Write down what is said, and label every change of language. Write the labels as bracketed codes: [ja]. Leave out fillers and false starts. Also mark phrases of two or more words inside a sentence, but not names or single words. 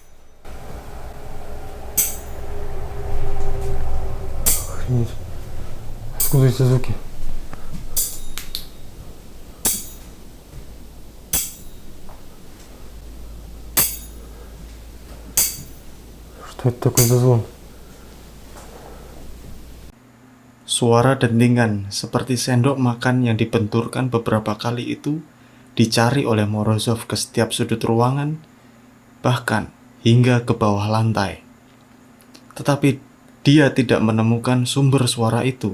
[ru] Охренеть. Откуда эти звуки? Что это такое за звон? [id] Suara dentingan seperti sendok makan yang dibenturkan beberapa kali itu dicari oleh Morozov ke setiap sudut ruangan, bahkan hingga ke bawah lantai. Tetapi dia tidak menemukan sumber suara itu.